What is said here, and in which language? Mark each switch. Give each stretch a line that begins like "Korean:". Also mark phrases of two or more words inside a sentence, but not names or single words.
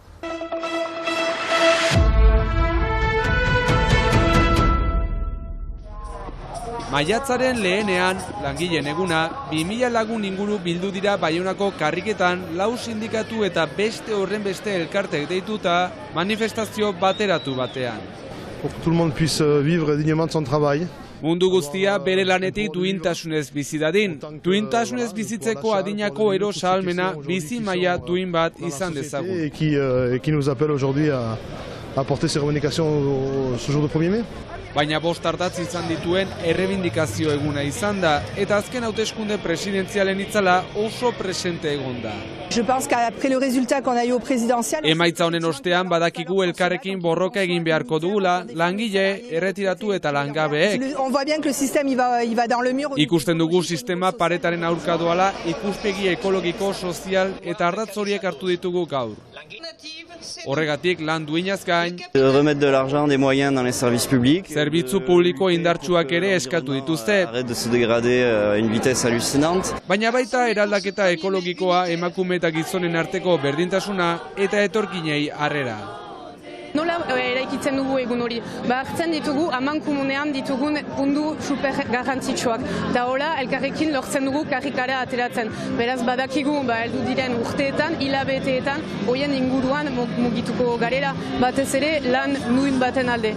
Basque: Maiatzaren lehenean, langileen eguna, 2000 lagun inguru bildu dira Baionako karriketan, 4 sindikatu eta beste horren beste elkartek deituta manifestazio bateratu batean.
French: Pour que tout le monde puisse vivre dignement de son travail.
Basque: Mundu guztia bere lanetik duintasunez bizi dadin. Duintasunez bizitzeko adinako eros ahalmena bizi maila duin bat izan dezagun.
French: Et qui nous appelle aujourd'hui à porter ces revendications ce jour de 1er mai.
Basque: Baina 5 ardatz izan dituen errebindikazio eguna izan da, eta azken hauteskunde presidentzialen itzala oso presente egon da.
French: Je pense qu'après le résultat qu'on a eu au présidentiel,
Basque: emaitza honen ostean badakigu elkarrekin borroka egin beharko dugula, langile, erretiratu eta langabeek.
French: on voit bien que le système il va dans le mur.
Basque: Ikusten dugu sistema paretaren aurka doala, ikuspegi ekologiko, sozial eta ardatz horiek hartu ditugu gaur. Horregatik lan duinaz gain,
French: remettre de l'argent, des moyens dans les services publics.
Basque: Zerbitzu publiko indartsuak ere eskatu dituzte.
French: Arrête de se dégrader à une vitesse hallucinante.
Basque: Baina baita eraldaketa ekologikoa, emakume eta gizonen arteko berdintasuna eta etorkinei harrera. Nola eraikitzen dugu egun hori? Hartzen ditugu amankomunean ditugun puntu super garrantzitsuak. Da hola, elkarrekin lortzen dugu karrikara ateratzen. Beraz badakigu, heldu diren urteetan, hilabeteetan, hoien inguruan mugituko garela, batez ere lan nuin baten alde.